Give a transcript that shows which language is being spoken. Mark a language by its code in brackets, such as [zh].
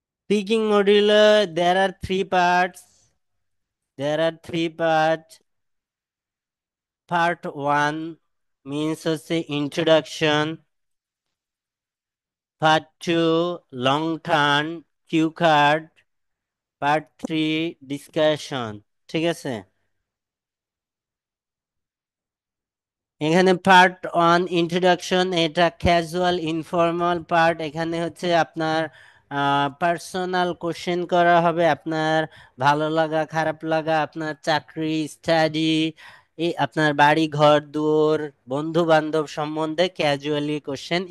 [en] speaking module, there are three parts. There are three parts. Part one means হচ্ছে introduction. Part two long turn, cue card. Part three discussion, [bn] ঠিক আছে? এখানে part one introduction, এটা casual informal part. এখানে হচ্ছে আপনার personal question করা হবে, আপনার ভালো লাগা খারাপ লাগা, আপনার চাকরি, স্টাডি, এই আপনার বাড়ি ঘর দুয়ার, বন্ধু বান্ধব সম্বন্ধে ক্যাজুয়ালি কোশ্চেন।